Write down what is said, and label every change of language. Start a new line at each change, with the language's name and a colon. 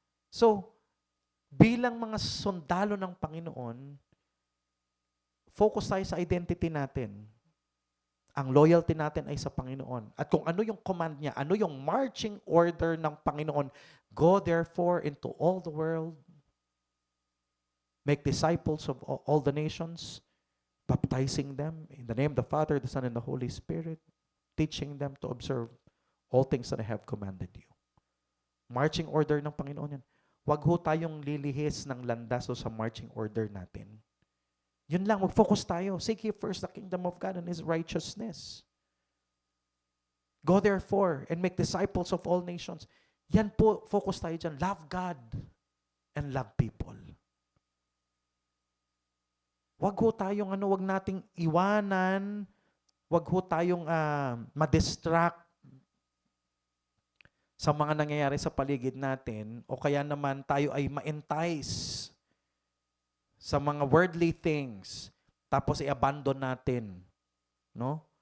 Filipino: So, bilang mga sundalo ng Panginoon, focus tayo sa identity natin. Ang loyalty natin ay sa Panginoon. At kung ano yung command niya, ano yung marching order ng Panginoon,
English: go therefore into all the world, make disciples of all the nations, baptizing them in the name of the Father, the Son, and the Holy Spirit, teaching them to observe all things that I have commanded you.
Filipino: Marching order ng Panginoon yan. Huwag ho tayong lilihis ng landas o sa marching order natin. Yun lang, mag-focus tayo.
English: Seek ye first the kingdom of God and His righteousness. Go therefore and make disciples of all nations.
Filipino: Yan po, focus tayo dyan.
English: Love God and love people.
Filipino: Wag ho tayong wag nating iwanan, wag ho tayong ma-distract sa mga nangyayari sa paligid natin o kaya naman tayo ay ma-entice sa mga worldly things tapos i-abandon natin, no?